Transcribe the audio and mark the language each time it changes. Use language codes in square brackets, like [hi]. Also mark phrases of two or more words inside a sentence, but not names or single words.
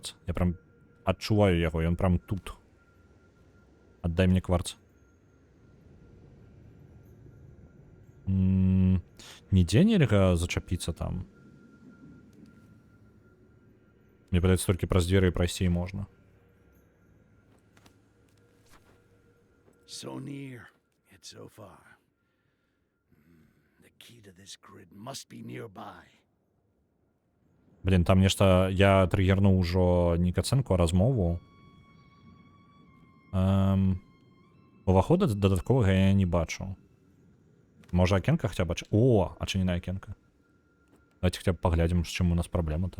[be] Я прям адчуваю яго, ён прям тут. [ru] Отдай мне кварц. [be] Нідзе нельга зачапіцца там. Мне падаецца, толькі праз дзверы прайсці можна. [en] So near, yet so far. The key to this grid must be nearby. [be] Блін, там нешта... Я тригернуў ужо не кацэнку, а размову. Увахода дадатковага я не бачу. Можа, акенка хаця б... О, адчыненая акенка. Давайте хаця б паглядзім, з чым у нас праблема-то.